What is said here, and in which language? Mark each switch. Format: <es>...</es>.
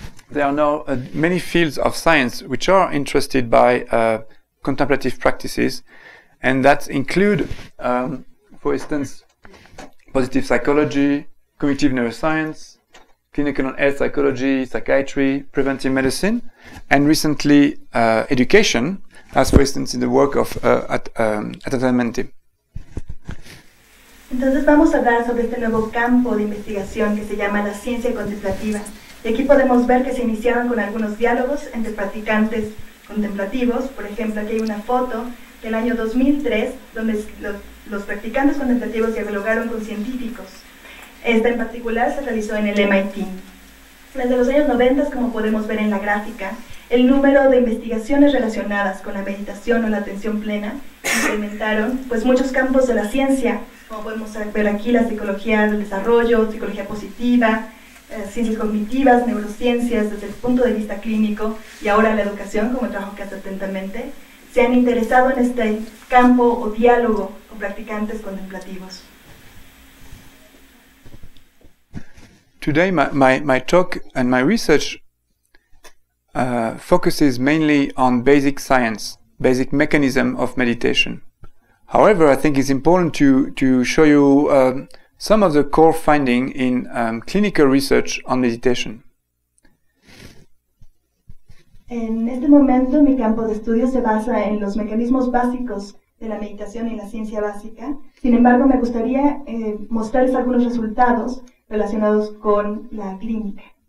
<en>there are now many fields of science which are interested by contemplative practices, and that include, for instance, positive psychology, cognitive neuroscience, clinical and health psychology, psychiatry, preventive medicine, and recently education, as for instance in the work of Atentamente.</en> <es>Entonces vamos a hablar sobre este nuevo campo de investigación que se llama la ciencia contemplativa. Y aquí podemos ver que se iniciaron con algunos diálogos entre practicantes contemplativos. Por ejemplo, aquí hay una foto del año 2003, donde los practicantes contemplativos dialogaron con científicos. Esta en particular se realizó en el MIT. Desde los años 90, como podemos ver en la gráfica, el número de investigaciones relacionadas con la meditación o la atención plena incrementaron pues, muchos campos de la ciencia, como podemos ver aquí, la psicología del desarrollo, psicología positiva, ciencias cognitivas, neurociencias desde el punto de vista clínico, y ahora la educación, como el trabajo que hace atentamente, se han interesado en este campo o diálogo con practicantes contemplativos.</es> <en>Today, my talk and my research focuses mainly on basic science, basic mechanism of meditation. However, I think it's important to show you some of the core findings in clinical research on meditation.</en> <es>En este momento, mi campo de estudio se basa en los mecanismos básicos de la meditación y la ciencia básica. Sin embargo, me gustaría mostrarles algunos resultados relacionados con la clínica.</es>